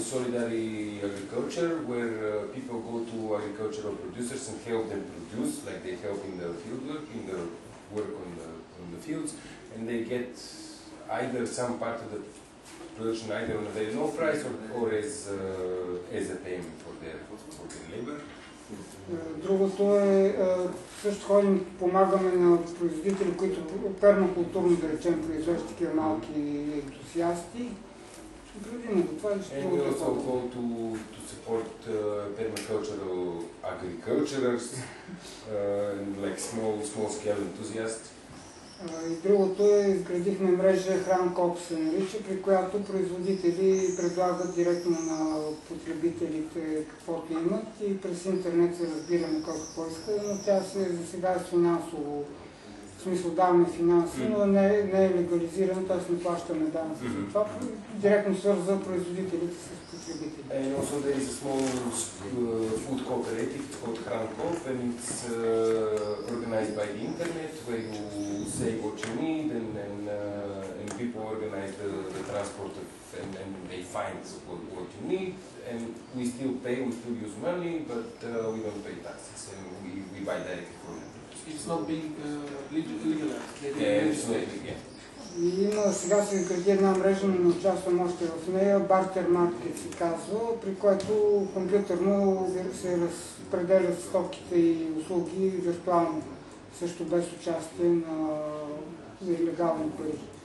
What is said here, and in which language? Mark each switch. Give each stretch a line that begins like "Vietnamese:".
English: Solidary agriculture, where people go to agricultural producers and help them produce, like they help in the field work, in the work on the fields, and they get either some part of the production either on a very low price or as a payment for their labor.
Bulgarian: Другото е, също ходим, помагаме на производители, които пермакултурно, да речем, произвеждат такива малки ентусиасти. Градим го това и ще
English: And we also go to support permacultural agriculturers, like small scale enthusiasts.
Bulgarian: И другото е, изградихме мрежа Хранкоп се нарича, при която производители предлагат директно на потребителите каквото имат и през интернет се разбираме кой какво иска, но тя за сега е финансово, в смисъл даваме финанси, но не е легализирана, т.е. не плащаме данъци за това. Директно свързва производителите с потребители.
English: And also there is a small food cooperative, it's called Hrankov, and it's organized by the internet, where you say what you need, and people organize the transport and they find what you need, and we still pay, we still use money, but we don't pay taxes, and we buy directly from them. It's not being legalized. Yeah, it's not, yeah.
Bulgarian: И има, сега се изгради една мрежа, но не участвам още в нея, Barter Market се казва, при което компютърно се разпределят стоките и услуги виртуално, също без участие на нелегални пари.